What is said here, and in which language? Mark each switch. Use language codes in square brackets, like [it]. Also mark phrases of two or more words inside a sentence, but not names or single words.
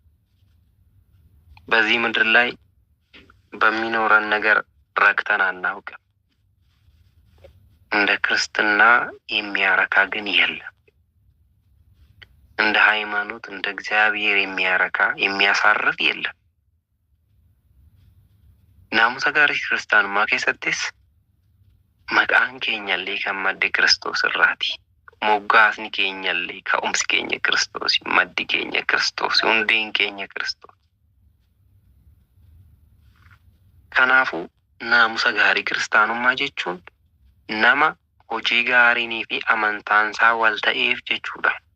[am] በዚህ ምድር ላይ በሚኖረን ነገር ረክተን አናውቅም። እንደ ክርስትና የሚያረካ ግን የለም። እንደ ሃይማኖት እንደ እግዚአብሔር የሚያረካ የሚያሳርፍ የለም። [om] naamusa gaarii kiristaanummaa keessattis maqaan keenyallee kan madde Kiristoos irraati. Moggaasni keenyallee ka'umsi keenya Kiristoos, maddi keenya Kiristoos, hundeen keenya Kiristoos. Kanaafuu naamusa gaarii kiristaanummaa jechuun nama hojii gaariinii fi amantaansaa wal ta'eef jechuudha.